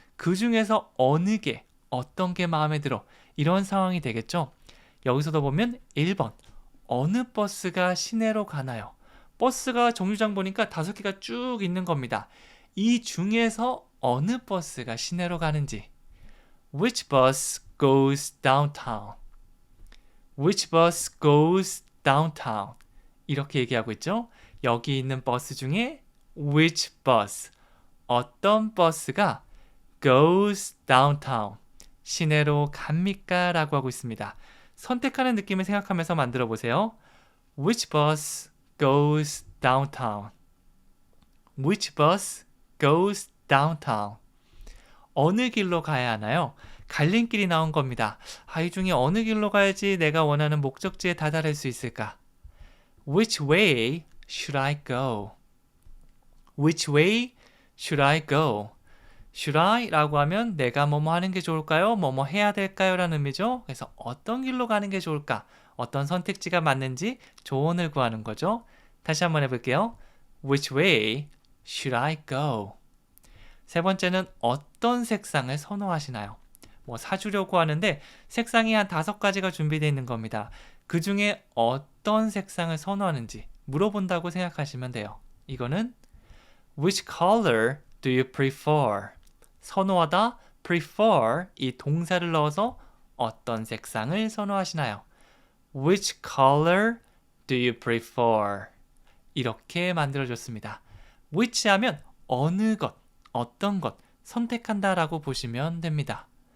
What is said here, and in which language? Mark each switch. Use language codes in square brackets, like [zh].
[ko] 그 중에서 어느 게, 어떤 게 마음에 들어 이런 상황이 되겠죠. 여기서도 보면 1번 어느 버스가 시내로 가나요? 버스가 정류장 보니까 5개가 쭉 있는 겁니다. 이 중에서 어느 버스가 시내로 가는지 [en] Which bus goes downtown? Which bus goes downtown? [ko] 이렇게 얘기하고 있죠. 여기 있는 버스 중에 which bus, 어떤 버스가 [en] goes downtown, [ko] 시내로 갑니까? 라고 하고 있습니다. 선택하는 느낌을 생각하면서 만들어 보세요. [en] Which bus goes downtown? Which bus goes downtown? [ko] 어느 길로 가야 하나요? 갈림길이 나온 겁니다. 이 중에 어느 길로 가야지 내가 원하는 목적지에 다다를 수 있을까? [en] Which way should I go? Which way should I go? Should I? [ko] 라고 하면 내가 뭐뭐 하는 게 좋을까요? 뭐뭐 해야 될까요? 라는 의미죠. 그래서 어떤 길로 가는 게 좋을까? 어떤 선택지가 맞는지 조언을 구하는 거죠. 다시 한번 해볼게요. [en] Which way should I go? [ko] 세 번째는 어떤 색상을 선호하시나요? 뭐 사주려고 하는데 색상이 한 5가지가 준비되어 있는 겁니다. 그 중에 어떤 색상을 선호하는지 물어본다고 생각하시면 돼요. [en] 이거는 Which color do you prefer? [ko] 선호하다, prefer 이 동사를 넣어서 어떤 색상을 선호하시나요? [en] Which color do you prefer? [ko] 이렇게 만들어줬습니다. which 하면 어느 것, 어떤 것 선택한다 라고 보시면 됩니다.